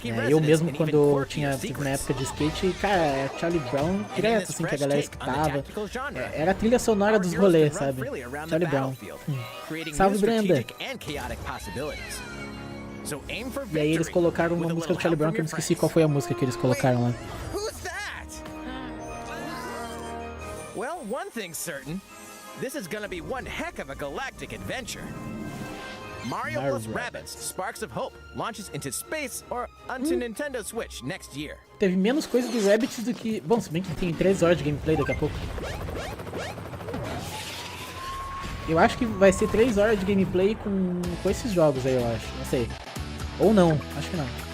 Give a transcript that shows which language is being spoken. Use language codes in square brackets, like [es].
[pt] Eu mesmo, quando eu tive na época de skate, cara, Charlie Brown direto, assim, que a galera escutava, era a trilha sonora dos rolês, sabe, Charlie Brown. Salve, Brenda! E aí eles colocaram uma música do Charlie Brown, que eu me esqueci qual foi a música que eles colocaram lá. [en] Well, one thing's certain. This is gonna be one heck of a galactic adventure. Mario plus Rabbids Sparks of Hope launches into space or onto Nintendo Switch next year. [pt] Teve menos coisa do Rabbids do que... Bom, se bem que tem 3 horas de gameplay daqui a pouco. Eu acho que vai ser 3 horas de gameplay com esses jogos aí, eu acho. Não sei. Ou não, acho que não.